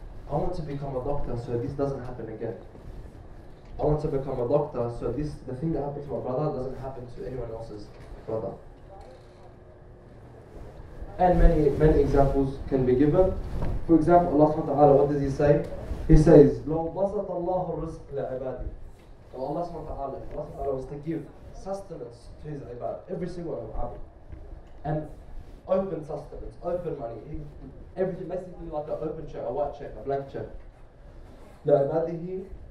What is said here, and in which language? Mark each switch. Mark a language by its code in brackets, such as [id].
[en] I want to become a doctor so this doesn't happen again. I want to become a doctor so the thing that happened to my brother doesn't happen to anyone else's brother. And many examples can be given. For example, Allah subhanahu wa ta'ala, what does he say? He says, [ar] لَوْ بَسَطَ اللَّهُ الرِّزْقَ لِعِبَادِهِ. [en] Allah subhanahu wa ta'ala was to give sustenance to his ibad, every single one of abd. And open sustenance, open money, everything basically like an open check, a white check, a blank check. لِعِبَادِهِ.